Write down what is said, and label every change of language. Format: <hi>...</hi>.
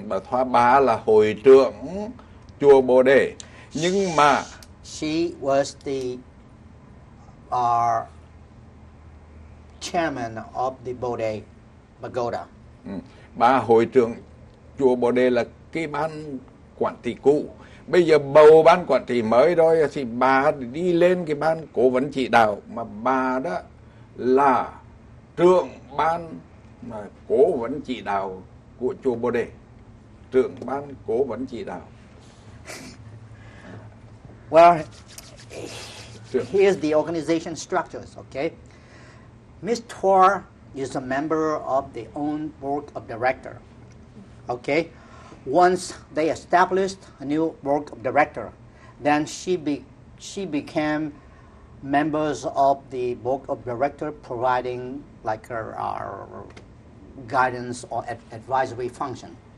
<vi>Bà Thoa bà là hội trưởng chùa Bồ Đề. Nhưng mà</vi> <en>she was the chairman of the Bode Pagoda.</en> <vi>Bà hội trưởng chùa Bồ Đề là cái ban quản trị cũ. Bây giờ bầu ban quản trị mới rồi thì bà đi lên cái ban cố vấn chỉ đạo, mà bà đó là trưởng ban cố vấn chỉ đạo của chùa Bồ Đề. Trưởng ban cố vấn chỉ đạo.</vi> <en>Well, here's the organization structures, okay? Ms. Tor is a member of the own board of director, okay? Once they established a new board of director, then she became members of the board of director, providing like our guidance or advisory function.</en>